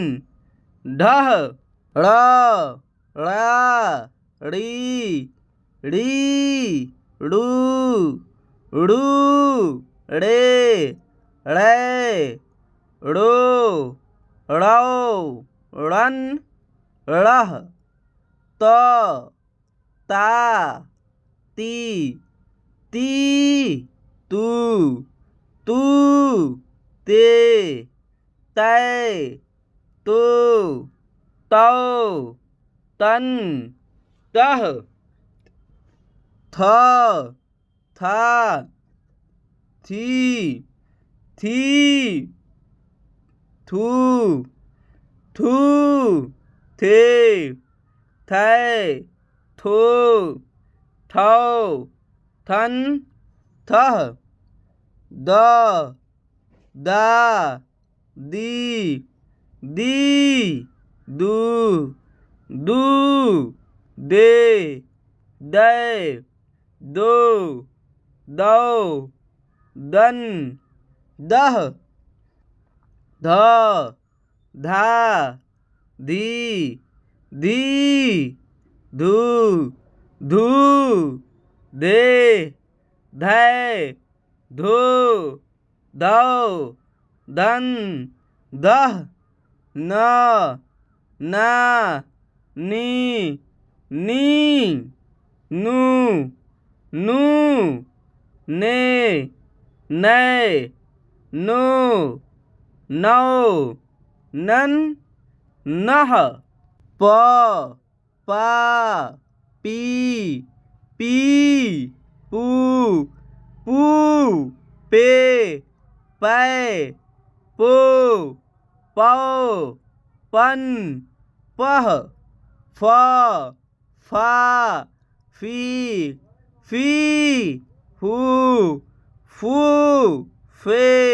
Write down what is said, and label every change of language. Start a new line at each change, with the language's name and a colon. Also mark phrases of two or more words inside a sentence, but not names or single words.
Hindi: ढह ड़ ळा ड़ी ड़ी ड़ू ड़ू ड़े ड़ै ड़ो ड़ौ ड़न ड़ह त ता ती ती तू तू ते तै तो तौ तन तह थ था थी थी थू थू थे थै थो थौ थन थह द दा दी दी दू दू दे दै दो दौ दन दह ध धा धी धी धू धू दे धै धो धौ धन दह न ना नी नी नू नू ने नै नो नौ नन नह प पा पी पी पू पू पे पै पो पौ पन पह फ फा फी फी फू फू फे